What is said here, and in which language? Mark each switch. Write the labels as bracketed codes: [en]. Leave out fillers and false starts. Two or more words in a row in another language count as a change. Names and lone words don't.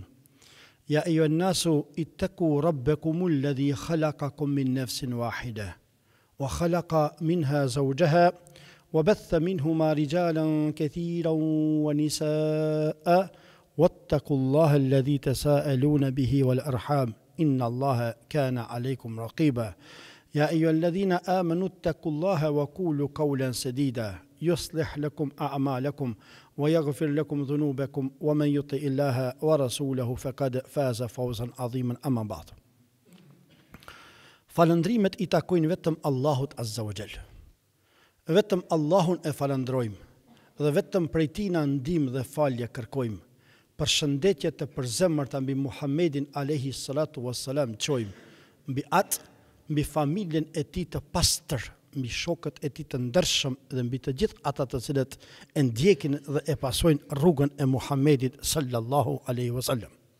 [ar] يا أيها الناس اتقوا ربكم الذي خلقكم من نفس واحدة وخلق منها زوجها وبث منهما رجالا كثيرا ونساء واتقوا الله الذي تساءلون به والأرحام إن الله كان عليكم رقيبا. يا أيها الذين آمنوا اتقوا الله وقولوا قولا سديدا يصلح لكم أعمالكم ويغفر لكم ذنوبكم ومن يطع الله ورسوله فقد فاز فوزا عظيما. أما بعد. [sq] Falëndrimet I takojnë vetëm Allahut [ar] عز وجل. [sq] Vetëm Allahun e falëndrojmë dhe vetëm prej Tij na ndihmë dhe falje kërkojmë. Përshëndetje të përzemërta mbi Muhammedin [ar] عليه الصلاة والسلام [sq] çojmë, mbi atë, mbi familjen e tij të pastër, mbi shokët e tij të ndershëm dhe mbi të gjithë ata të cilët e ndjekin dhe e pasojnë rrugën e Muhammedit [ar] صلى الله عليه وسلم.